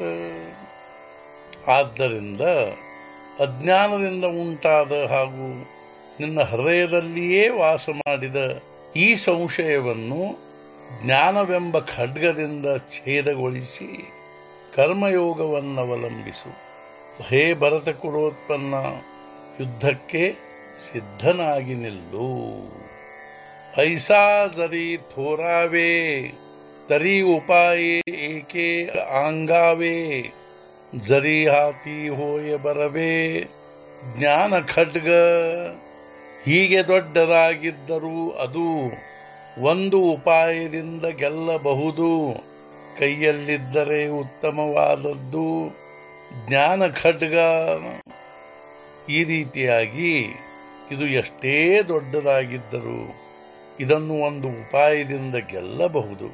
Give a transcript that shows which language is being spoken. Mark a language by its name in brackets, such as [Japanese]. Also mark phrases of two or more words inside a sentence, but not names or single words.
[Kannada] ಆದ್ದರಿಂದ ಅಜ್ಞಾನದಿಂದ ಉಂಟಾದ ಹಾಗೂ ನಿನ್ನ ಹೃದಯದಲ್ಲಿಯೇ ವಾಸ ಮಾಡಿದ ಈ ಸಂಶಯವನ್ನು ಜ್ಞಾನವೆಂಬ ಖಡ್ಗದಿಂದ ಛೇದಗೊಳಿಸಿ ಕರ್ಮಯೋಗವನ್ನವಲಂಬಿಸು. ಹೇ ಭರತ ಕುಲೋತ್ಪನ್ನ, ಯುದ್ಧಕ್ಕೆ ಸಿದ್ಧನಾಗಿ ನಿಲ್ಲು. [Marathi] ऐसा जरी थोरावे तरी उपाये एके आंगावे जरी हाती होय बरवे ज्ञान खड्ग. [Kannada] ಹೀಗೆ ದೊಡ್ಡದಾಗಿದ್ದರೂ ಅದು ಒಂದು ಉಪಾಯದಿಂದ ಗೆಲ್ಲಬಹುದು. ಕೈಯಲ್ಲಿದ್ದರೆ ಉತ್ತಮವಾದದ್ದು ಜ್ಞಾನ ಖಡ್ಗ. ಈ ರೀತಿಯಾಗಿ ಇದು ಎಷ್ಟೇ ದೊಡ್ಡದಾಗಿದ್ದರೂ ಇದನ್ನು ಒಂದು ಉಪಾಯದಿಂದ ಗೆಲ್ಲಬಹುದು.